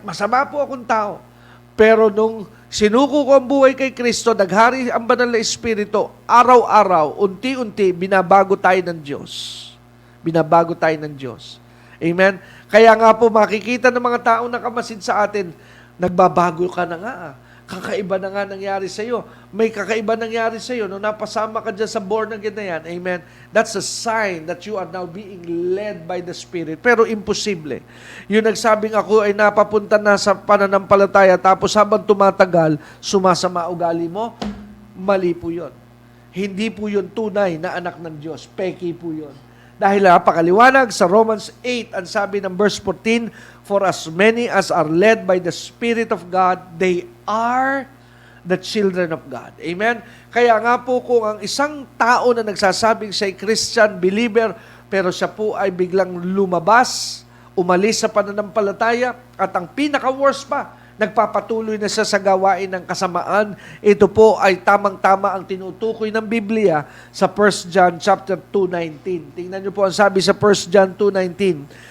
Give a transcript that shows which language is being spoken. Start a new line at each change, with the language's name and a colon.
Filipino: Masama po akong tao. Pero nung sinuko ko ang buhay kay Kristo, naghari ang Banal na Espiritu, araw-araw, unti-unti, binabago tayo ng Diyos. Binabago tayo ng Diyos. Amen? Kaya nga po, makikita ng mga taong nakamasid sa atin, nagbabago ka na nga. Kakaiba na nga nangyari sa iyo. May kakaiba nangyari sa iyo nung napasama ka dyan sa born again na yan. Amen?
English: That's a sign that you are now being led by the Spirit.
Filipino: Pero imposible. Yung nagsabing ako ay napapunta na sa pananampalataya tapos habang tumatagal, sumasama ugali mo, mali po yun. Hindi po yun tunay na anak ng Diyos. Peki po yun. Dahil napakaliwanag sa Romans 8, ang sabi ng verse 14,
English: for as many as are led by the Spirit of God, they are the children of God.
Filipino: Amen? Kaya nga po kung ang isang tao na nagsasabing siya'y Christian believer, pero siya po ay biglang lumabas, umalis sa pananampalataya, at ang pinaka-worst pa, nagpapatuloy na siya sa gawain ng kasamaan. Ito po ay tamang-tama ang tinutukoy ng Biblia sa 1 John chapter 2:19. Tingnan niyo po ang sabi sa 1 John 2:19.